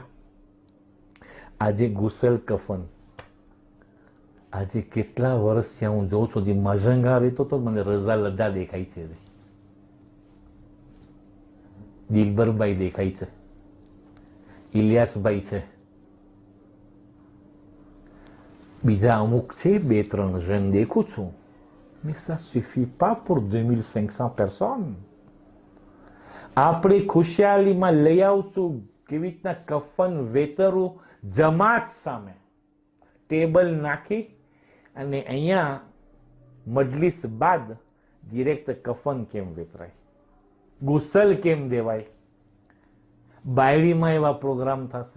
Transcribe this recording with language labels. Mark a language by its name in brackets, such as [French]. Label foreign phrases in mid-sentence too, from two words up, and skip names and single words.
[Gujarati] આજે ગુસલ કફન, આજે કેટલા વર્ષ ત્યાં હું જોઉં છું, જે મઝંગા રહેતો તો મને રઝા લદ્દા દેખાય છે, દિલબરભાઈ દેખાય છે, ઇલિયાસભાઈ છે, બીજા અમુક છે 2-3 જણ દેખું છું. [French] Mais ça suffit pas pour 2500 personnes. [Gujarati] આપણે ખુશિયાલીમાં લઈ આવશું કેવી રીતના કફન વેતરું જમાત સામે ટેબલ નાખી અને અહીંયા મજલિસ બાદ ડિરેક્ટ કફન કેમ વેતરાય, ગુસલ કેમ દેવાય, બાયડીમાં એવા પ્રોગ્રામ થશે.